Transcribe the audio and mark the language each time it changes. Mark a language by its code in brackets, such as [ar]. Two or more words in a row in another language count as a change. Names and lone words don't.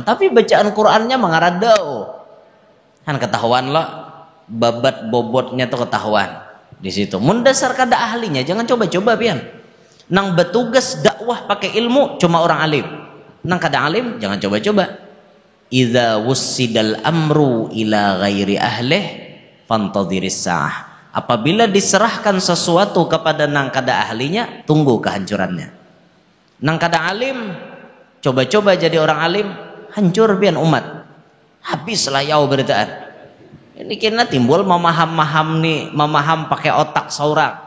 [bjn] Tapi bacaan Qur'annya mengaradau. Han ketahuan lah, babat bobotnya tuh ketahuan di situ. Mendasar kada ahlinya, jangan coba-coba pian. Nang bertugas dakwah pakai ilmu cuma orang alim. Nang kada alim jangan coba-coba. [ar] إذا وسد الأمر إلى غير أهله فانتظر الساعة. [bjn] Apabila diserahkan sesuatu kepada nang kada ahlinya, tunggu kehancurannya. Nang kada alim coba-coba jadi orang alim, hancur pian umat. Habis layau beritaan. Ini kena timbul memaham pakai otak seorang.